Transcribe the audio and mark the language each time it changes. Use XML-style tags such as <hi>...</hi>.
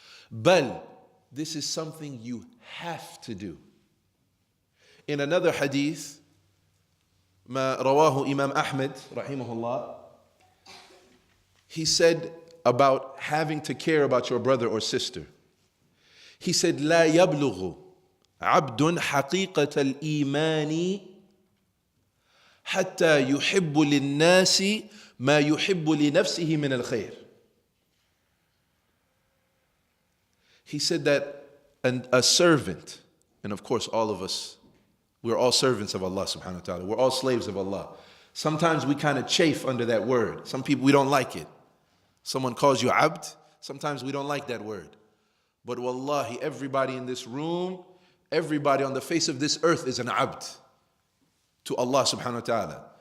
<en>But this is something you have to do. In another hadith,</en> <ar>ما رواه</ar> <en>Imam Ahmed rahimahullah, he said about having to care about your brother or sister. He said,</en> <ar>لا يبلغ عبد حقيقة الإيمان حتى يحب للناس ما يحب لنفسه من الخير.</ar> <en>He said that a servant, and of course all of us, we're all servants of Allah subhanahu wa ta'ala. We're all slaves of Allah. Sometimes we kind of chafe under that word. Some people, we don't like it. Someone calls you abd, sometimes we don't like that word. But wallahi, everybody in this room, everybody on the face of this earth is an abd to Allah subhanahu wa ta'ala.</en>